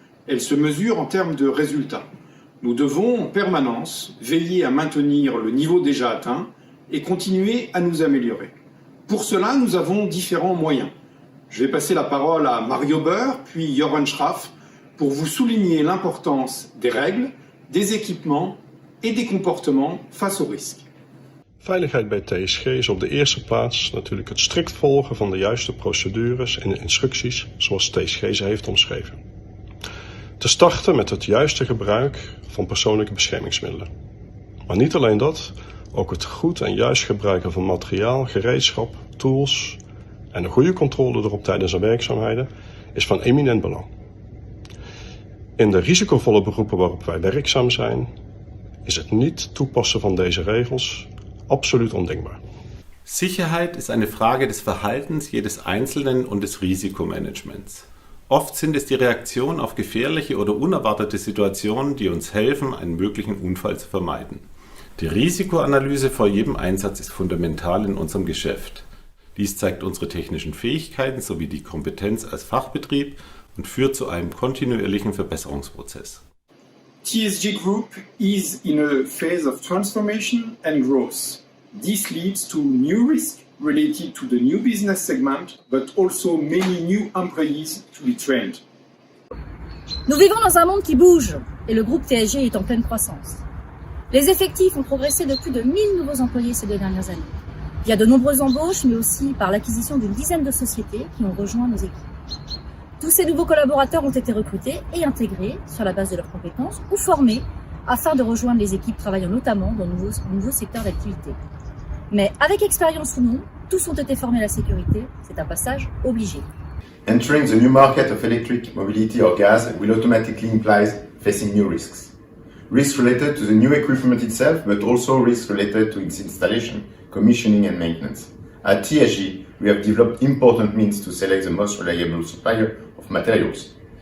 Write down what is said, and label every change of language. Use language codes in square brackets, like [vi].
[fr] Elle se mesure en termes de résultats. Nous devons en permanence veiller à maintenir le niveau déjà atteint et continuer à nous améliorer. Pour cela, nous avons différents moyens. Je vais passer la parole à Mario Beur, puis Joran Schraff, pour vous souligner l'importance des règles, des équipements et des comportements face aux risques. [nl] Veiligheid bij TSG is op de eerste plaats natuurlijk het strikt volgen van de juiste procedures en instructies zoals TSG ze heeft omschreven. Te starten met het juiste gebruik van persoonlijke beschermingsmiddelen. Maar niet alleen dat, ook het goed en juist gebruiken van materiaal, gereedschap, tools en een goede controle erop tijdens de werkzaamheden is van eminent belang. In de risicovolle beroepen waarop wij werkzaam zijn, is het niet toepassen van deze regels [de] absolut undenkbar. Sicherheit ist eine Frage des Verhaltens jedes Einzelnen und des Risikomanagements. Oft sind es die Reaktionen auf gefährliche oder unerwartete Situationen, die uns helfen, einen möglichen Unfall zu vermeiden. Die Risikoanalyse vor jedem Einsatz ist fundamental in unserem Geschäft. Dies zeigt unsere technischen Fähigkeiten sowie die Kompetenz als Fachbetrieb und führt zu einem kontinuierlichen Verbesserungsprozess. [en] TSG Group is in a phase of transformation and growth. This leads to new risks related to the new business segment, but also many new employees to be trained. [fr] Nous vivons dans un monde qui bouge et le groupe TSG est en pleine croissance. Les effectifs ont progressé de plus de 1000 nouveaux employés ces 2 dernières années. Il y a de nombreuses embauches, mais aussi par l'acquisition d'une dizaine de sociétés qui ont rejoint nos équipes. Tous ces nouveaux collaborateurs ont été recrutés et intégrés sur la base de leurs compétences ou formés afin de rejoindre les équipes travaillant notamment dans de nouveaux secteurs d'activité. Mais avec expérience ou non, tous ont été formés à la sécurité, c'est un passage obligé. [en] Entering the new market of electric mobility or gas will automatically imply facing new risks. Risks related to the new equipment itself, but also risks related to its installation, commissioning and maintenance. At TSG, we have developed important means to select the most reliable supplier of materials.